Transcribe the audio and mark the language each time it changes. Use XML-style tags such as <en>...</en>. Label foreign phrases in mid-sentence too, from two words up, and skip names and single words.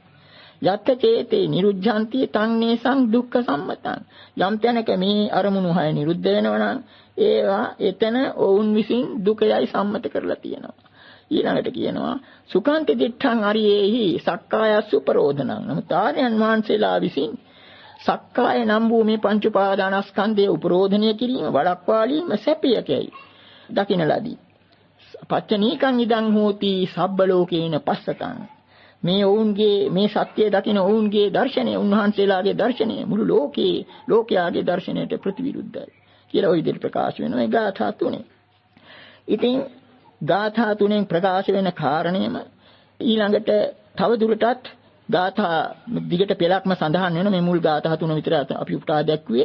<pi>යත් චේතේ නිරුද්ධಂತಿ තන්නේසං දුක්ඛ සම්මතං</pi> <si>යම් තැනක මේ අරමුණු හය නිරුද්ධ වෙනවා නම් ඒවා එතන ඔවුන් විසින් දුකයයි සම්මත කරලා තියෙනවා. ඊළඟට කියනවා</si> <pi>සුඛාන්ති දිඨං අරියේහි සක්කායස්සු ප්‍රෝධනං</pi> <si>නමුත් ආර්යයන් වහන්සේලා විසින් සක්කාය නම් වූ මේ පංච උපාදානස්කන්ධයේ උපරෝධනය කිරීම වළක්වාලීම සැපයකයි දකින ලදී.</si> <pi>පච්චනීකං ඉදං හෝති සබ්බ ලෝකේන පස්සතං</pi> <si>මේ ඔවුන්ගේ මේ සත්‍ය දකින ඔවුන්ගේ දර්ශනය උන්වහන්සේලාගේ දර්ශනය මුළු ලෝකයාගේ දර්ශනයට ප්‍රතිවිරුද්ධයි කියලා ওই විදිහට ප්‍රකාශ වෙනවා ඒ ගාථා තුනේ. ඉතින් ගාථා තුනෙන් ප්‍රකාශ වෙන කාරණයම ඊළඟට තව දුරටත් ගාථා දිගට පෙළක්ම සඳහන් වෙන මේ මුල් ගාථා තුන විතර අපි උපුටා දැක්ුවේ.</si>